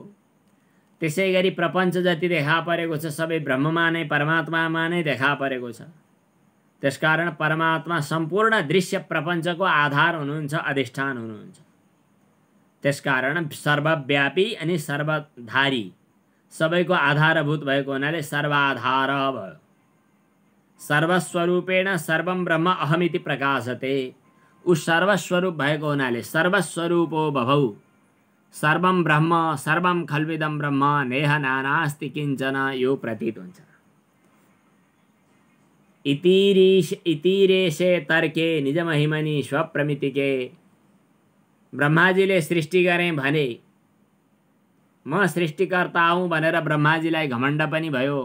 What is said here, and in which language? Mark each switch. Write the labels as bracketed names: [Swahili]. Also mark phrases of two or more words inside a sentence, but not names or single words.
[Nepali] त्यसै गरी प्रपञ्च जति देखा परेको छ सबै ब्रह्ममा नै, परमात्मामा नै देखा परेको छ। त्यसकारण परमात्मा सम्पूर्ण दृश्य प्रपञ्चको आधार हुनुहुन्छ, अधिष्ठान हुनुहुन्छ। त्यसकारण सर्वव्यापी अनि सर्वधारी, सबैको आधारभूत भएको हुनाले सर्वाधार भयो। [Sanskrit] सर्वस्वरूपेण सर्वं ब्रह्म अहमिति प्रकाशते। [Nepali] उ सर्वस्वरूप भएको हुनाले [Sanskrit] सर्वस्वरूपो बभौ, सर्वं ब्रह्म, सर्वं खल्विदं ब्रह्म, नेह नानास्ति किञ्चन, [Nepali] यो प्रतीत हुन्छ। [Sanskrit] इतिरेशे तर्के निजमहिमनि स्वप्रमितिके। [Nepali] ब्रह्माजीले सृष्टि गरें भने म सृष्टिकर्ता हुँ भनेर ब्रह्माजीलाई घमण्ड पनि भयो।